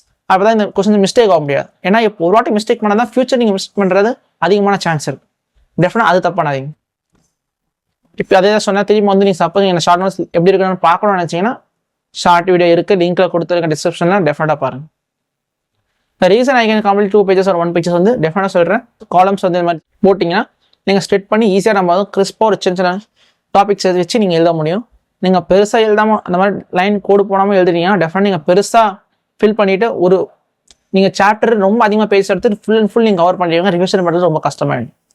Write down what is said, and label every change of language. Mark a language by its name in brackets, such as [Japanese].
[Tamil] அப்போ தான் இந்த கொஸ்டின் மிஸ்டேக் ஆக முடியாது. ஏன்னா இப்போ ஒரு வாட்டி மிஸ்டேக் பண்ணால் தான் ஃபியூச்சர் நீங்கள் மிஸ்டேக் பண்ணுறது அதிகமான சான்ஸ் இருக்குது. டெஃபினட்டாக அது தப்பானாதீங்க. இப்போ அதே தான் சொன்னால் திரும்பி வந்து நீங்கள் சப்போஸ் நீங்கள் ஷார்ட் நோட்ஸ் எப்படி இருக்குன்னு பார்க்கணும்னு நினச்சிங்கன்னா ஷார்ட் வீடியோ இருக்குது, லிங்க்கில் கொடுத்துருக்க டிஸ்கிரிப்ஷனில் டெஃபினட்டாக பாருங்கள். [English] The reason I can complete 2 pages or 1 pages [Tamil] வந்து டெஃபினட்டாக சொல்கிறேன். காலம்ஸ் வந்து இந்த மாதிரி போட்டிங்கன்னா நீங்கள் ஸ்ட்ரெட் பண்ணி ஈஸியாக நம்ம வந்து கிறிஸ்பாக ஒரு சின்ன சின்ன டாபிக்ஸ் வச்சு நீங்கள் எழுத முடியும். நீங்கள் பெருசாக எழுதாமல் அந்த மாதிரி லைன் கோடு போடாமல் எழுதுறீங்கன்னா டெஃபினட் நீங்கள் பெருசாக ஃபில் பண்ணிவிட்டு ஒரு நீங்கள் சாப்டர் ரொம்ப அதிகமாக பேஜ் எடுத்து ஃபுல் அண்ட் ஃபுல் நீங்கள் கவர் பண்ணுறீங்க, ரிவிஷன் பண்ணுறது ரொம்ப கஷ்டமாயிடும்.